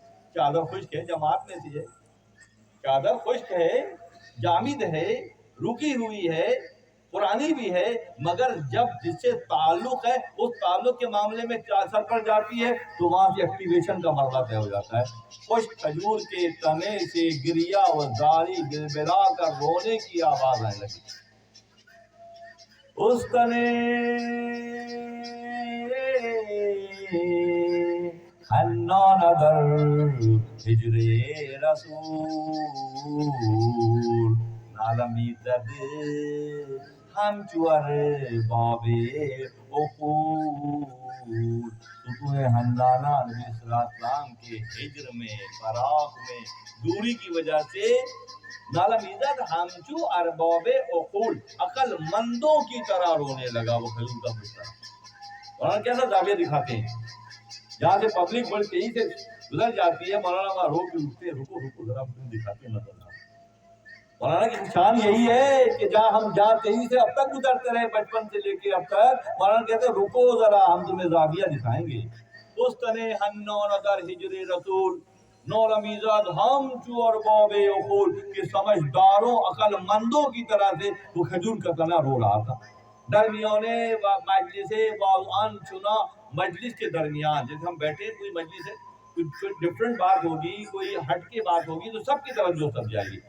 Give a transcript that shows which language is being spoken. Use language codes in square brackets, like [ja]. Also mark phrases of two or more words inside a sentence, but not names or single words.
[ur] چادر خشک ہے، جماعت میں سے ہے، چادر خشک ہے، جامد ہے، رکی ہوئی ہے، پرانی بھی ہے، مگر جب جس سے تعلق ہے اس تعلق کے معاملے میں سر پر جاتی ہے تو وہاں سے ایکٹیویشن کا مرحلہ طے ہو جاتا ہے۔ خشک کھجور کے تنے سے گریا و زاری بلبلا کر رونے کی آواز آنے لگی۔ [fa] اس تنے حنان در ہجر رسول نالمی زد ہمچو ارباب عقول۔ [ur] ستون حنانہ نبی [ar] صلی اللہ علیہ وسلم [ur] کے ہجر میں، فراق میں دوری کی وجہ سے [fa] نالمی زد ہمچو ارباب عقول، [ur] عقل مندوں کی طرح رونے لگا۔ وہ کھجور کا بچہ مولانا کیسا زاویہ دکھاتے ہیں، جہاں سے پبلک بڑی تیزی سے گزر جاتی ہے، مولانا وہاں روک کے اٹھتے ہیں، رکو ذرا دکھاتے ہیں نظر۔ مولانا کی شان یہی ہے کہ ہم جہاں تیزی سے اب تک گزرتے رہے بچپن سے لے کے اب تک، مولانا کہتے ہیں رکو ذرا ہم تمہیں زاویہ دکھائیں گے۔ [fa] اس تنے حنان در ہجر رسول نالمی زد ہمچو ارباب عقول، [ur] کہ سمجھداروں عقل مندوں کی طرح سے وہ کھجور کا تنا رو رہا تھا۔ [fa] درمیان مجلس واضعان چنا، [ur] مجلس کے درمیان، جیسے ہم بیٹھے کوئی مجلس ہے، کوئی ڈفرنٹ بات ہوگی، کوئی ہٹ کے بات ہوگی تو سب کی توجہ سب جائے گی۔